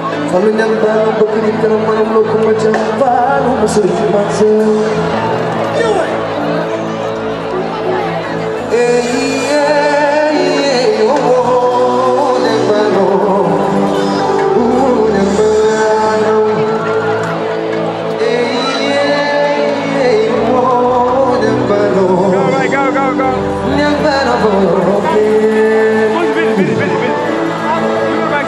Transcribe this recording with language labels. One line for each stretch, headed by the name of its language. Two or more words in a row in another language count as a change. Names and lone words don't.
Wolof: Fallu ñaan ba bëgg ni kanam manam loo ko ma ca baalu ma sëriñ ma sa. Eh, eh, eh, oh, oh, ne ma no. Oh, ne ma no. Eh, eh, eh, oh, ne ma no. Go, go, go, go. Ne ma no, oh, oh, eh.
French: Vite, vite, vite, vite.